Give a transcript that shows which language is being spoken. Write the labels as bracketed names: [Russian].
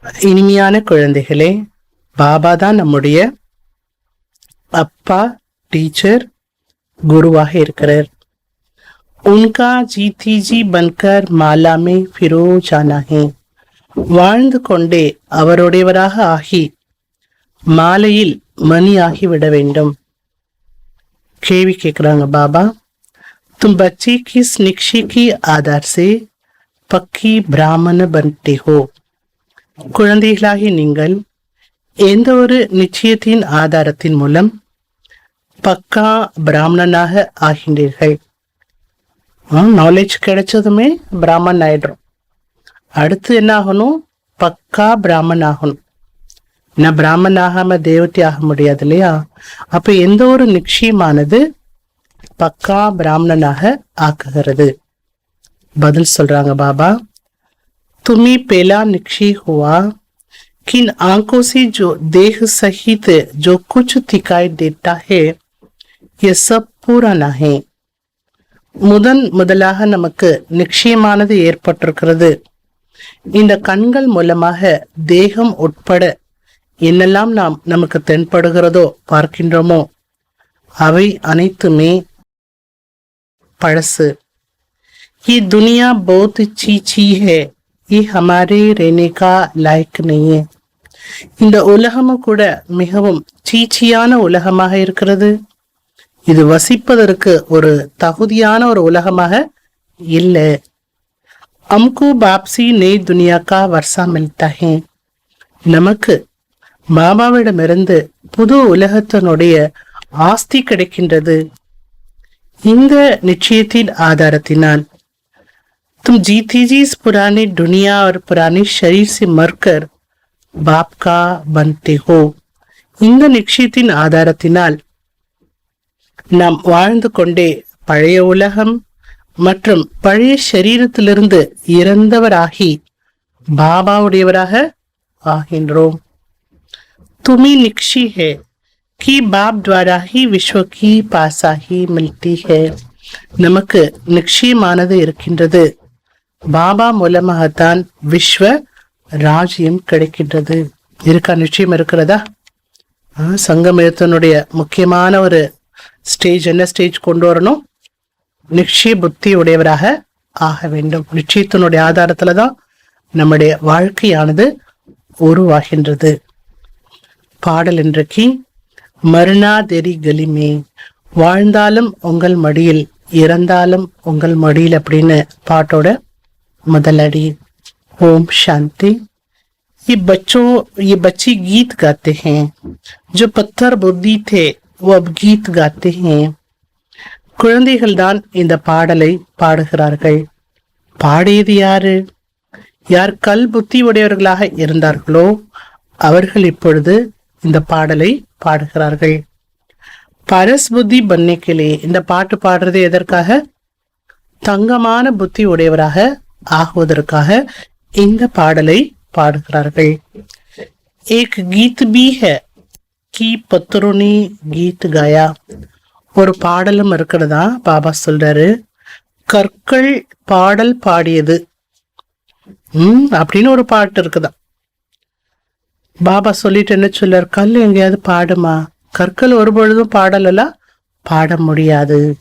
[Tamil] இனிமையான குழந்தைகளே, பாபா தான் நம்முடைய அப்பா, டீச்சர், குருவாக இருக்கிறார். [Hindi] உன்கா ஜீதி பன்கர் மாலாமே ஃபிரோ ஜானா ஹே. [Tamil] வாழ்ந்து கொண்டே அவருடையவராக ஆகி மாலையில் மணி ஆகிவிட வேண்டும். [Hindi] கேள்வி கேட்கிறாங்க பாபா, तुम बच्चे किस निक्षे के आधार से पक्की பிராமண बनते हो? [Tamil] குழந்தைகளாகி நீங்கள் எந்த ஒரு நிச்சயத்தின் ஆதாரத்தின் மூலம் பக்கா பிராமணனாக ஆகின்றீர்கள்? நாலேஜ் கிடைச்சதுமே பிராமணன் ஆயிடுறோம். அடுத்து என்ன ஆகணும்? பக்கா பிராமணன் ஆகணும். நான் பிராமணன் ஆகாம தேவத்தை ஆக முடியாது இல்லையா? அப்ப எந்த ஒரு நிச்சயமானது பக்கா பிராமணனாக ஆக்குகிறது? [Hindi] பதில் சொல்றாங்க பாபா, तुम्ही पहला निश्चय हुआ किन आंखों से जो देह सहित जो कुछ दिखाई देता है ये सब पुराना है. [Tamil] முதலாக நமக்கு நிச்சயமானது ஏற்பட்டிருக்கிறது. இந்த கண்கள் மூலமாக தேகம் உட்பட என்னெல்லாம் நமக்கு தென்படுகிறதோ, பார்க்கின்றோமோ, அவை அனைத்துமே பழசு. [Hindi] ये दुनिया बहुत चीची है, ये हमारे रहने का लायक नहीं है. [Tamil] இந்த உலகமும் கூட மிகவும் சீச்சியான உலகமாக இருக்கிறது. இது வசிப்பதற்கு ஒரு தகுதியான ஒரு உலகமாக இல்லை. அம்கு பாப்சி நே துனியா கா வர்ஷா மில்தா ஹே. நமக்கு பாபாவிடமிருந்து புது உலகத்தினுடைய ஆஸ்தி கிடைக்கின்றது. [Hindi] இந்த நிச்சயத்தின் ஆதாரத்தினால் तुम जीती जी इस पुरानी दुनिया और पुरानी शरीर से मरकर बाप का बनते हो. [Tamil] இந்த நிச்சயத்தின் ஆதாரத்தினால் நாம் வாழ்ந்து கொண்டே பழைய உலகம் மற்றும் பழைய சரீரத்திலிருந்து இறந்தவராகி பாபாவுடையவராக ஆகின்றோம். [Hindi] तुम्ही निक्षी है कि बाप द्वारा ही विश्व की पासाही मिलती है. [Tamil] நமக்கு நிச்சயமானது இருக்கின்றது. பாபா மூலமாகத்தான் விஸ்வ ராஜ்யம் கிடைக்கின்றது. இருக்கா? நிச்சயம் இருக்கிறதா? சங்கமயத்தினுடைய முக்கியமான ஒரு ஸ்டேஜ் என்ன ஸ்டேஜ் கொண்டு வரணும்? நிச்சய புத்தி உடையவராக ஆக வேண்டும். நிச்சயத்தினுடைய ஆதாரத்துலதான் நம்முடைய வாழ்க்கையானது உருவாகின்றது. பாடல் இன்றைக்கு மருணா தெரி கலிமே, வாழ்ந்தாலும் உங்கள் மடியில், இறந்தாலும் உங்கள் மடியில் அப்படின்னு பாட்டோட முதலடி. ஓம் சாந்தி. [Hindi] ये बच्चे गीत गाते हैं, जो पत्थर बुद्धि थे वो अब गीत गाते हैं. [Tamil] குழந்தைகள் தான் இந்த பாடலை பாடுகிறார்கள். பாடியது யாரு? யார் கல் புத்தி உடையவர்களாக இருந்தார்களோ அவர்கள் இப்பொழுது இந்த பாடலை பாடுகிறார்கள். பரஸ் புத்தி பன்னைக்கிலே, இந்த பாட்டு பாடுறது எதற்காக? தங்கமான புத்தி உடையவராக ஆகுவதற்காக இந்த பாடலை பாடுகிறார்கள். [Hindi] एक गीत भी है कि पत्थरों ने गीत गाया. [Tamil] ஒரு பாடலும் இருக்கிறதா? பாபா சொல்றாரு, கற்கள் பாடல் பாடியது அப்படின்னு ஒரு பாட்டு இருக்குதா. பாபா சொல்லிட்டு என்ன சொல்றார்? கல் எங்கேயாவது பாடுமா? கற்கள் ஒரு பொழுதும் பாடலாம் பாட முடியாது.